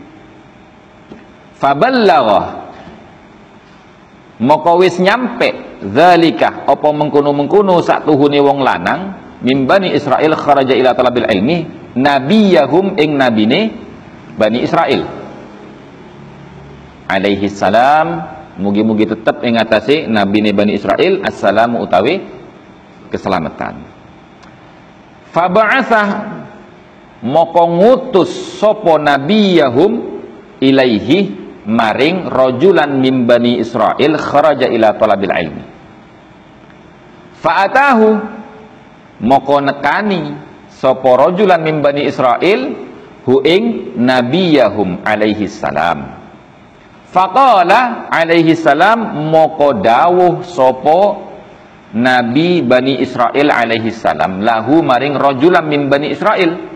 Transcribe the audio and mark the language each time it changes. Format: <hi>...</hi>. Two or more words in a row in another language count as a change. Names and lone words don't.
<jv>Faballagha, maka wis nyampe zalika apa mengkono-mengkono saktuhune wong lanang</jv> <ar>min Bani Israil kharaja ila talabil ilmi,</ar> <jv>nabiyahum ing nabine Bani Israil</jv> <ar>alaihi salam,</ar> <jv>mugi-mugi tetap ing atase nabi Bani Israil assalamu utawi keselamatan. Faba'atsah, moko ngutus sapa</jv> <ar>nabiyahum ilaihi</ar> <jv>maring rajulan</jv> <ar>min Bani Israil kharaja ila talabil ilmi.</ar> <jv>Fa'atahu, moko nekani sapa rajulan</jv> <ar>min Bani Israil</ar> <jv>hu ing nabiyahum</jv> <ar>alaihi salam. Faqala alaihi salam</ar> <jv>moko dawuh sopo Nabi Bani Israel</jv> <ar>alaihi salam</ar> <jv>lahu maring rajulan</jv> <ar>min Bani Israel.</ar>